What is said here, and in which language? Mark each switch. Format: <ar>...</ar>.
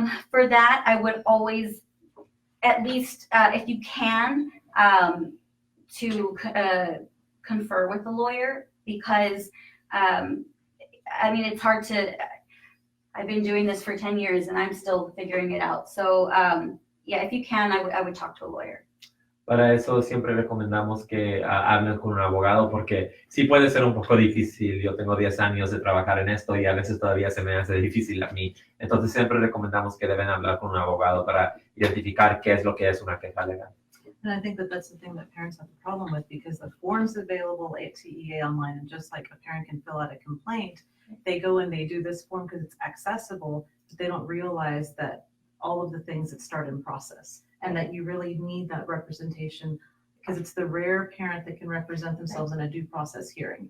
<en>For that, I would always, at least if you can, to confer with the lawyer because, it's hard to, I've been doing this for 10 years and I'm still figuring it out. So, if you can, I would talk to a lawyer.</en> <es>Para eso siempre recomendamos que hablen con un abogado porque sí puede ser un poco difícil. Yo tengo 10 años de trabajar en esto y a veces todavía se me hace difícil a mí. Entonces siempre recomendamos que deben hablar con un abogado para identificar qué es lo que es una queja legal.</es> <en>And I think that that's the thing that parents have a problem with because the forms available at TEA online, and just like a parent can fill out a complaint, they go and they do this form because it's accessible, but they don't realize that all of the things that start in process. And that you really need that representation because it's the rare parent that can represent themselves in a due process hearing.</en>